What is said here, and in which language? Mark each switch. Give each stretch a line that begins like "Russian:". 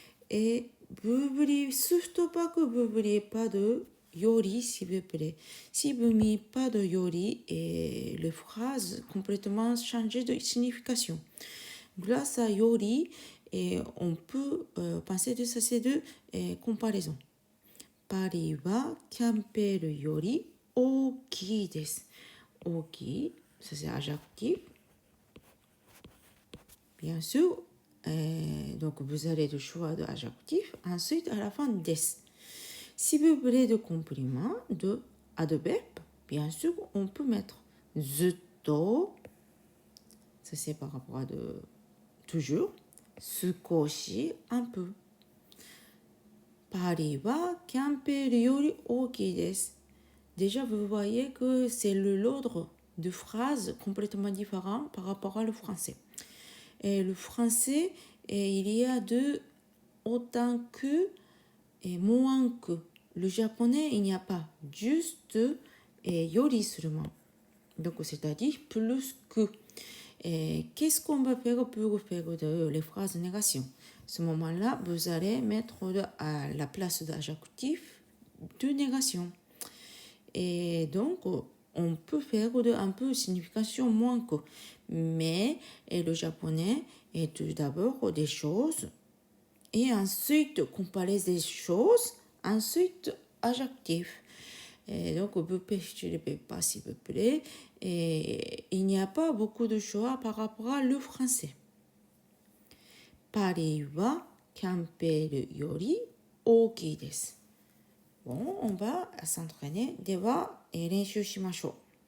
French: Et surtout pas que vous n'oubliez pas de yori, s'il vous plaît. Si vous n'avez pas de yori, les phrases complètement changées de signification. Grâce à yori, on peut penser de ça, c'est de comparaison.
Japanese: パリはキャンペールより大きいです。
French: 大きい、ça c'est adjectif. Bien sûr, donc vous avez le choix de adjectif. Ensuite, à la fin, des. Si vous voulez de complément, de adverbe, bien sûr, on peut mettre ずっと, ça c'est par rapport à de toujours, 少し, un peu.
Japanese: パリはキャンペールより大きいです。
French: Déjà, vous voyez que c'est l'ordre de phrases complètement différent par rapport au français. Et le français, il y a de autant que et moins que. Le japonais, il n'y a pas juste yori seulement. Donc, c'est-à-dire plus que. Qu'est-ce qu'on va faire pour faire les phrases négation? À ce moment-là, vous allez mettre à la place d'adjectif de négation. Et donc, on peut faire un peu signification moins que. Mais le japonais est tout d'abord des choses et ensuite comparer des choses, ensuite adjectif. Et donc, vous ne perturbez pas, s'il vous plaît. Et il n'y a pas beaucoup de choix par rapport à le français.
Japanese: パリはキャンペールより大きいです。
French: Bon, on va s'entraîner.
Japanese: では、練習しましょう。